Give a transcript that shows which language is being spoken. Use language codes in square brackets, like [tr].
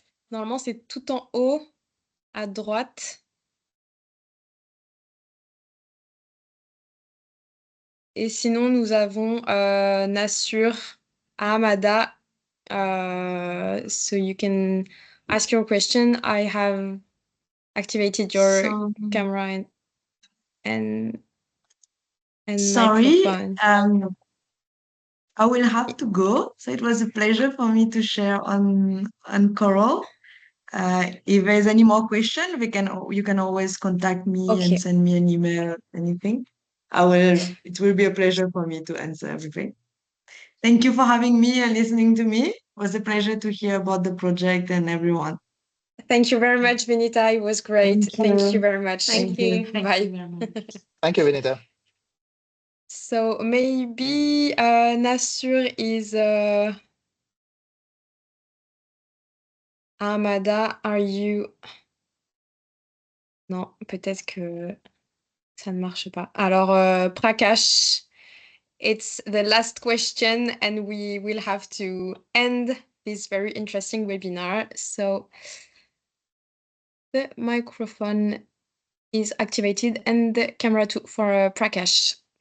[fr] Normalement, c'est tout en haut, à droite. Et sinon, nous avons Nassur, Amada. [en] So you can ask your question. I have activated your camera and sorry, microphone. I will have to go. So it was a pleasure for me to share on Coral. If there's any more question, you can always contact me and send me an email or anything. It will be a pleasure for me to answer everything. Thank you for having me and listening to me. It was a pleasure to hear about the project and everyone. Thank you very much, Vinita. It was great. Thank you very much. Thank you. Bye. Thank you, Vinita. So maybe Nassur is Amada, are you... [fr] Non, peut-être que ça ne marche pas. [en] Alors, Prakash, it's the last question and we will have to end this very interesting webinar. So the microphone is activated and the camera too for Prakash.